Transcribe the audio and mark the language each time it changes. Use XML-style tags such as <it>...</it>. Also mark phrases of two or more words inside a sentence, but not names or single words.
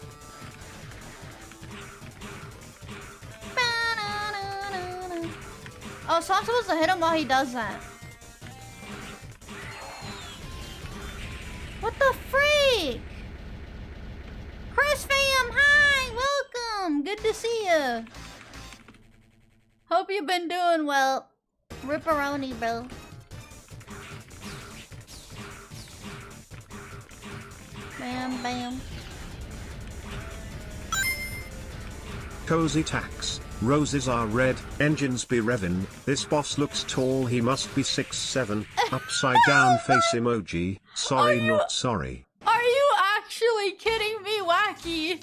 <en>Oh, so I'm supposed to hit him while he does that. What the freak? Chris fam, hi! Welcome! Good to see you. Hope you've been doing well. Ripperoni, bro. Bam, bam. Cozy tax. Roses are red, engines be revvin'. This boss looks tall, he must be 6'7". Upside down face emoji. Sorry, not sorry. Are you actually kidding me, Wacky?</en>